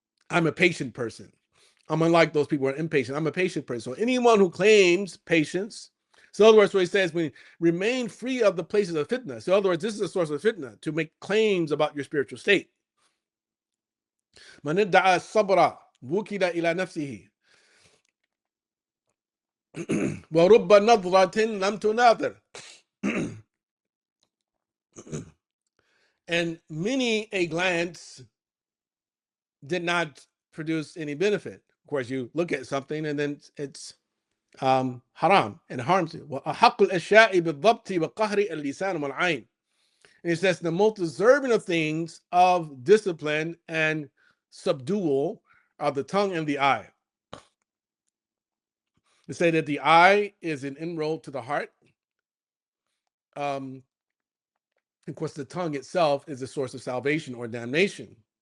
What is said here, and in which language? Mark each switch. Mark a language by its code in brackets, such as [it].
[en] I'm a patient person. I'm unlike those people who are impatient. I'm a patient person. So anyone who claims patience, so in other words, what he says, when remain free of the places of fitna. So in other words, this is a source of fitna, to make claims about your spiritual state. [ar] من ادعى الصبر وكل إلى نفسه ورب نظرة لم تناظر. [en] And many a glance did not produce any benefit. Of course, you look at something and then it's haram and harms you. [ar] وأحق الأشياء بالضبط وقهر اللسان والعين. [en] And it says the most deserving of things of discipline and subdual are the tongue and the eye. They say that the eye is an inroad to the heart. Of course, the tongue itself is a source of salvation or damnation.